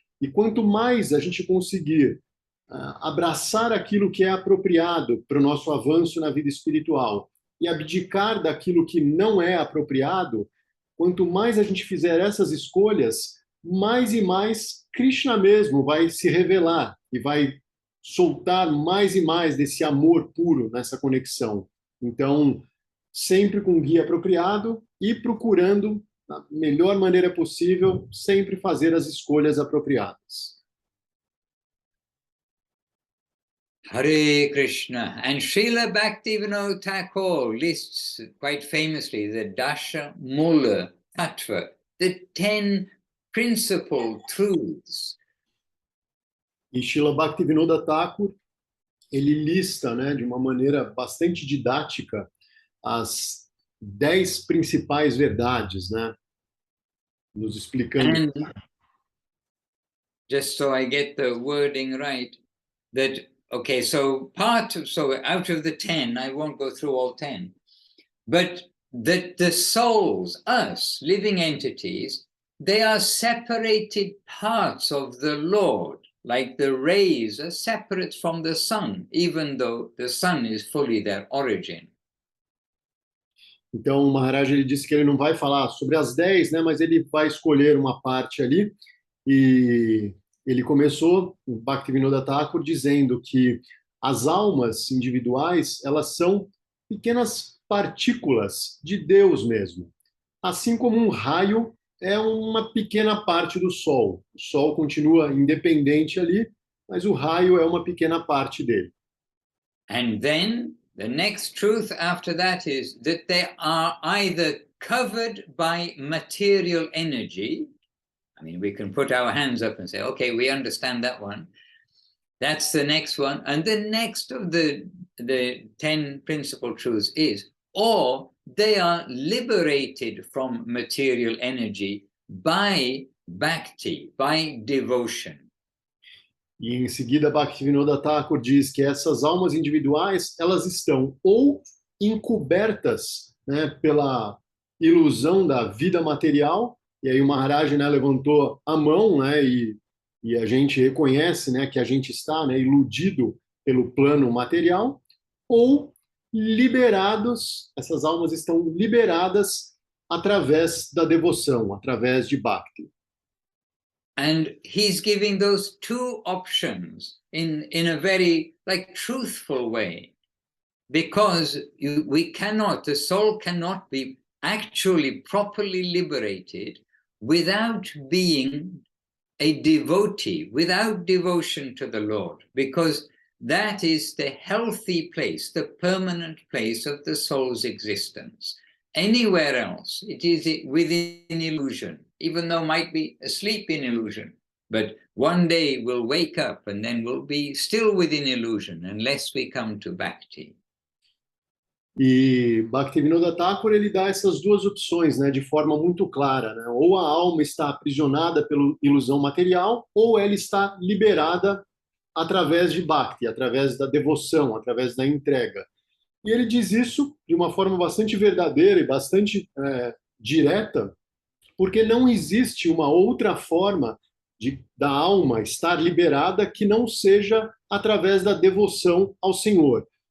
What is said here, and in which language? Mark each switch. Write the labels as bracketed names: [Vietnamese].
[Portuguese] E quanto mais a gente conseguir abraçar aquilo que é apropriado para o nosso avanço na vida espiritual e abdicar daquilo que não é apropriado, quanto mais a gente fizer essas escolhas, mais e mais Krishna mesmo vai se revelar e vai soltar mais e mais desse amor puro nessa conexão. Então, sempre com guia apropriado e procurando, da melhor maneira possível, sempre fazer as escolhas apropriadas. Hare Krishna. [English] And Srila Bhaktivinoda Thakur lists quite famously the Dasha Mula Tattva, the 10 principal truths. [Portuguese] E Srila Bhaktivinoda Thakur, ele lista, né, de uma maneira bastante didática as 10 principais verdades, né, nos explicando. [English] And just so I get the wording right, that okay, so out of the 10, I won't go through all 10, but that the souls, us, living entities, they are separated parts of the Lord, like the rays are separate from the sun, even though the sun is fully their origin. [Portuguese] Então, o Maharaj ele disse que ele não vai falar sobre as 10, né, mas ele vai escolher uma parte ali. E ele começou, o Bhaktivinoda Thakur, dizendo que as almas individuais, elas são pequenas partículas de Deus mesmo. Assim como um raio é uma pequena parte do Sol. O Sol continua independente ali, mas o raio é uma pequena parte dele. [English] And then the next truth after that is that they are either covered by material energy. I mean, we can put our hands up and say, okay, we understand that one. That's the next one. And the next of the 10 principal truths is, or they are liberated from material energy by bhakti, by devotion. [Portuguese] E em seguida, Bhaktivinoda Thakur diz que essas almas individuais, elas estão ou encobertas, né, pela ilusão da vida material, e aí o Maharaj, né, levantou a mão, né, e a gente reconhece, né, que a gente está, né, iludido pelo plano material, ou liberados, essas almas estão liberadas através da devoção, através de Bhakti. [English] And he's giving those two options in a very truthful way, because the soul cannot be actually properly liberated without being a devotee, without devotion to the Lord, because that is the healthy place, the permanent place of the soul's existence. Anywhere else, it is within illusion, even though might be asleep in illusion, but one day we'll wake up and then we'll be still within illusion unless we come to bhakti. [Portuguese] E Bhaktivinoda Thakur ele dá essas duas opções, né, de forma muito clara, né? Ou a alma está aprisionada pela ilusão material, ou ela está liberada através de Bhakti, através da devoção, através da entrega. E ele diz isso de uma forma bastante verdadeira e bastante direta, porque não existe uma outra forma da alma estar liberada que não seja através da devoção ao Senhor.